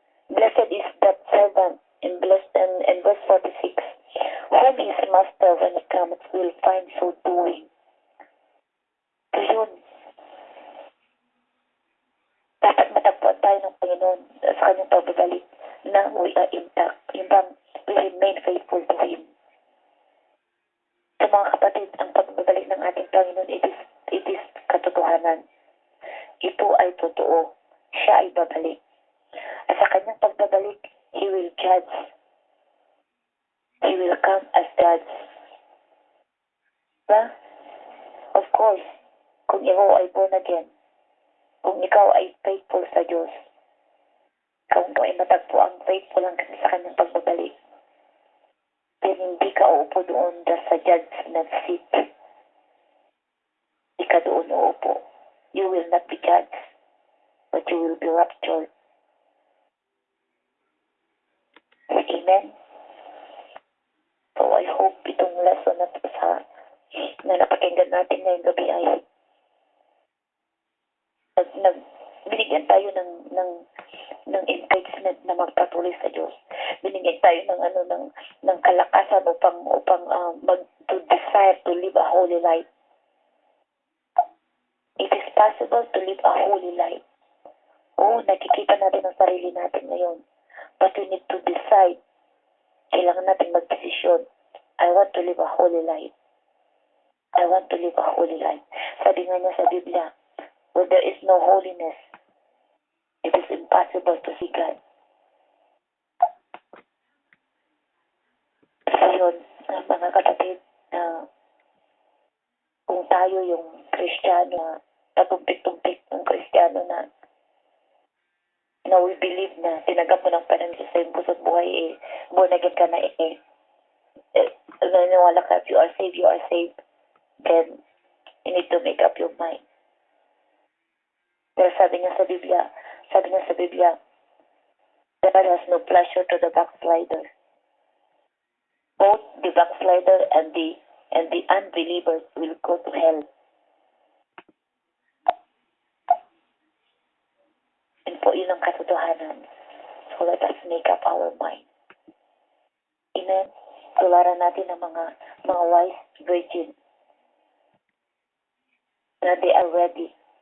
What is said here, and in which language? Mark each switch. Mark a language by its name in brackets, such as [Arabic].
[English] Blessed is that servant, in verse 46, whom his master, when he comes, will find so doing. [Filipino] So yun, dapat matagpuan tayo ng Panginoon sa kanyang pagbabalik na [English] we are intact. [Filipino] Yung bang [English] we remain faithful to Him. [Filipino] Sa mga kapatid, ang pagbabalik ng ating Panginoon, it is katotohanan. Ito ay totoo. Siya ay babalik. At sa kanyang pagbabalik, [English] He will judge. He will come as judge. Diba? Of course, [Filipino] kung ikaw ay born again, kung ikaw ay faithful sa Diyos, kung ikaw ay matagpo ang faithful hanggang sa kanyang pagbabalik, then hindi ka uupo doon sa judgment seat. Hindi ka doon uupo. [English] You will not be judged, but you will be raptured. Amen? [Filipino] So I hope itong lesson na ito na napakinggan natin ngayong gabi ay binigyan tayo ng encouragement na magpatuloy sa Diyos. Binigyan tayo ng kalakasan upang [English] to desire to live a holy life. It is possible to live a holy life. [Filipino] Nakikita natin ang sarili natin ngayon. [English] But we need to decide. [Filipino] Kailangan natin magdesisyon. [English] I want to live a holy life. I want to live a holy life. [Filipino] Sabi nga niya sa Biblia, [English] where there is no holiness, it is impossible to see God. So yun, mga kapatid, kung tayo yung Kristiyano, tatumpik-tumpik ng Kristiyano na we believe na tinagap mo ng Panginoon sa iyong puso't buhay, born again ka na naniniwala ka, if you are saved, then you need to make up your mind. [Filipino] Pero sabi niya sa Biblia, [English] God has no pleasure to the backslider. Both the backslider and the unbelievers will go to hell. [Filipino] And po yun ang katotohanan. [English] So let us make up our mind. Amen. [Filipino] Tularan natin ang mga wise virgin na [English] they are ready.